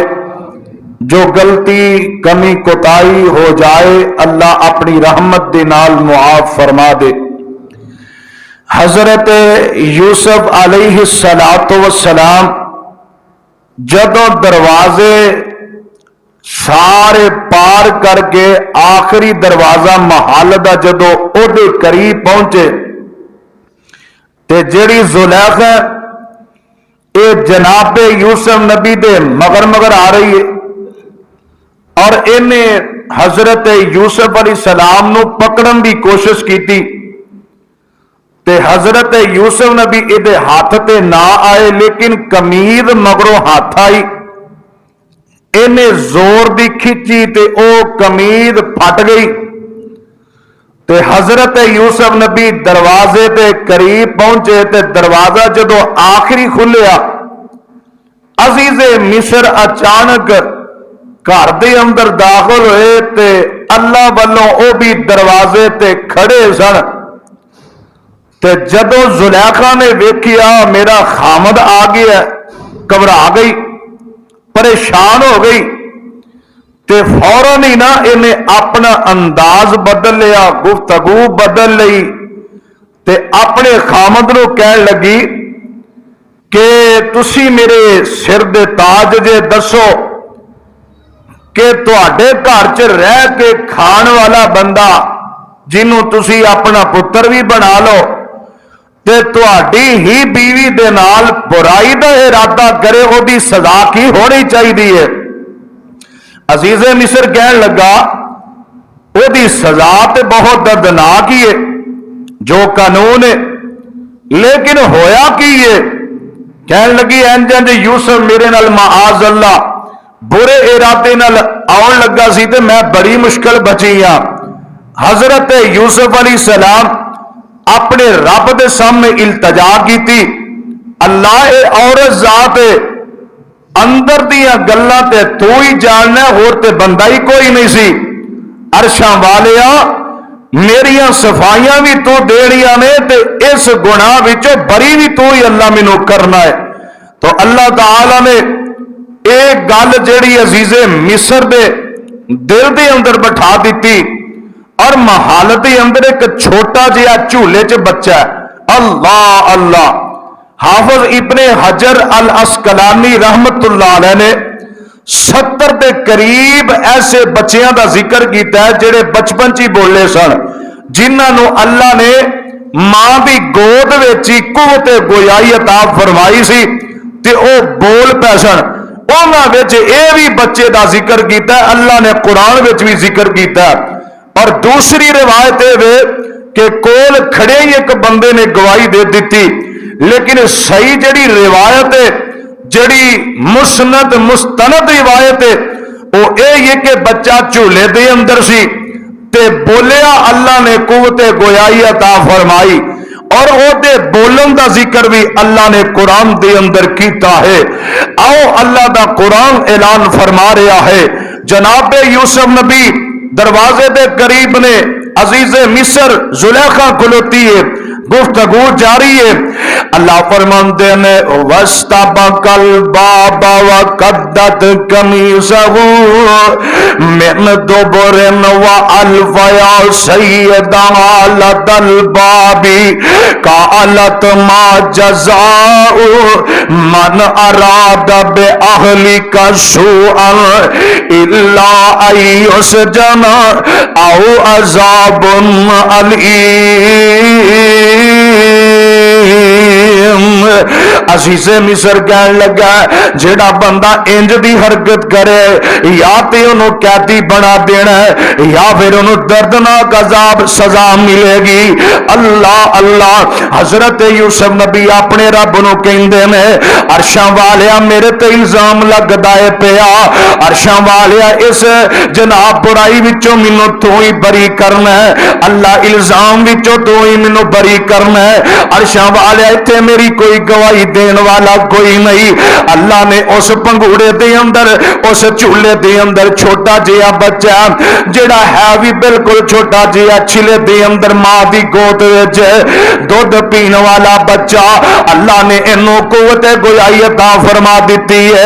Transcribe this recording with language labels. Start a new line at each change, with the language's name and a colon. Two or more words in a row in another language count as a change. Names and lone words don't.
Punjabi: جو غلطی کمی کوتاہی ہو جائے اللہ اپنی رحمت دے نال معاف فرما دے. حضرت یوسف
Arabic: علیہ السلام
Punjabi: جدوں دروازے سارے پار کر کے آخری دروازہ محل دا جدوں او دے قریب پہنچے تے جڑی زلیخا یہ جناب یوسف نبی دے مگر مگر
Urdu: آ رہی ہے
Punjabi: اور انہیں حضرت یوسف علیہ السلام نو پکڑن دی کوشش کی تے حضرت یوسف نبی یہ ہاتھ تے نہ آئے لیکن قمیض مگروں ہاتھ آئی، انہیں زور دی کھچی تے او قمیض پھٹ گئی تے حضرت یوسف نبی دروازے تے قریب پہنچے تے دروازہ جدو آخری کھلیا، عزیز مصر اچانک گھر دے اندر داخل ہوئے تے اللہ والوں او بھی دروازے تے کھڑے سن تے جدو زلیخا نے ویکھیا میرا خامد آ گیا، گھبرا گئی، پریشان ہو گئی تے فوراً ہی نا انہیں اپنا انداز بدل لیا، گفتگو بدل لئی تے اپنے خامد نو کہن لگی کہ تسی میرے سر دے تاج جے، دسو کہ تواڈے گھر چ رہ کے کھان والا بندہ جنوں تسی اپنا پتر بھی بنا لو تے تواڈی ہی بیوی دے نال برائی دا ارادہ کرے، وہ دی سزا کی ہونی چاہیے؟ عزیز مصر کہن لگا وہ دی سزا تے بہت دردناک ہی ہے جو قانون ہے، لیکن ہویا کی ہے؟ کہن لگی انج انج یوسف میرے نال معاذ اللہ برے ارادے نال آن لگا سی تے میں بڑی مشکل بچی ہاں۔ حضرت یوسف
Arabic: علیہ السلام
Punjabi: اپنے رب دے سامنے التجا کی، اللہ اے عورت ذات اندر دیا گلاں تے تو ہی جاننا، ہور تے بندہ ہی کوئی نہیں سی، عرشاں والیا میریاں صفائیاں بھی تو دینیاں نے تے اس گناہ وچوں بری بھی تو ہی اللہ مینوں کرنا ہے۔ تو اللہ تعالی نے ایک گل جیڑی عزیز مصر دے دل دے اندر بٹھا دیتی اور محل دے اندر ایک چھوٹا جہا جھولے چ بچہ ہے۔ اللہ اللہ، حافظ ابن حجر الاسقلانی
Arabic: رحمت اللہ علیہ
Punjabi: نے 70 دے قریب ایسے بچیاں دا ذکر کیتا ہے جڑے بچپن چی بولے سن، جنہاں نو اللہ نے ماں دی گود وچ ہی قوت گویائی عطا فرمائی سی تے او بول پے سن۔ انہاں وچ اے بھی بچے دا ذکر کیتا ہے، اللہ نے قرآن وچ بھی ذکر کیتا ہے۔ اور دوسری روایت ہے کہ کول کھڑے ہی ایک بندے نے گواہی دے دیتی، لیکن صحیح جڑی روایت ہے، جڑی مسند مستند روایت ہے، وہ یہ کہ بچہ جھولے دے اندر سی تے بولیا، اللہ نے قوت گویائی عطا فرمائی اور او دے بولن دا ذکر بھی اللہ نے قرآن دے اندر کیتا ہے۔ آؤ اللہ دا قرآن اعلان فرما رہا ہے، جناب یوسف نبی دروازے دے قریب نے، عزیز مصر زلیخا کھلوتی ہے، گفتگو جاری ہے۔ اللہ فرماندے نے
Arabic: وَاسْتَبَقَ الْبَابَ وَقَدَّتْ قَمِيصَهُ مِنْ دُبُرٍ وَأَلْفَ يَا سَيِّدَهَا لَدَى الْبَابِ قَالَتْ مَا جَزَاءُ مَنْ أَرَادَ بِأَهْلِكَ سُوءًا إِلَّا أَن يُسْجَنَ أَوْ عَذَابٌ أَلِيمٌ۔
Punjabi: عزیز مصر کہن لگا جڑا بندہ انج دی حرکت کرے یا تے انہوں قیدی بنا دینا ہے یا پھر انہوں دردناک عذاب سزا ملے گی۔ اللہ اللہ، حضرت یوسف نبی اپنے رب نو کہندے نے عرشاں والیا میرے تے الزام لگدا ہے پیا، عرشاں والیا اس جناب برائی وچوں مینوں تو ہی بری کرنا ہے، اللہ الزام وچوں تو ہی مینوں بری کرنا ہے، عرشاں والیا ایتھے میری کوئی گواہی دین والا کوئی نہیں۔ اللہ نے اس پنگوڑے دے اندر، اس چولہے دے اندر چھوٹا جہا بچہ جڑا ہے بھی بالکل چھوٹا جہا چھلے دے اندر ماں دی گود وچ دودھ پین والا بچہ، اللہ نے انہوں قوت گویائی عطا فرما دیتی ہے۔